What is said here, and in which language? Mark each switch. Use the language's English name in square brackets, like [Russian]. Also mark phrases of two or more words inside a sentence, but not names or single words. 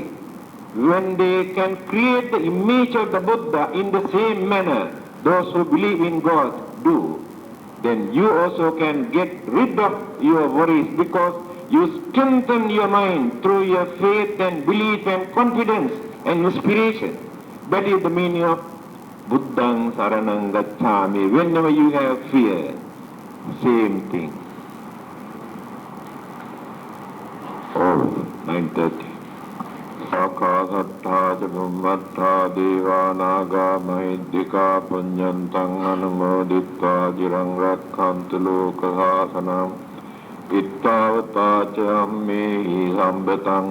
[English] When they can create the image of the Buddha in the same manner those who believe in God do, then you also can get rid of your worries, because You strengthen your mind through your faith and belief and confidence and inspiration. That is the meaning of [Pali] Buddhang Saranang Gacchami. [English] Whenever you have fear, same thing. Oh, 9:30. [Pali] Sakasattha Jabummattha Devanaga Mahiddhika Punyantang Anumodittva Jirang Rakhantu Lokasasanam Ittavata Chammehi Sambatang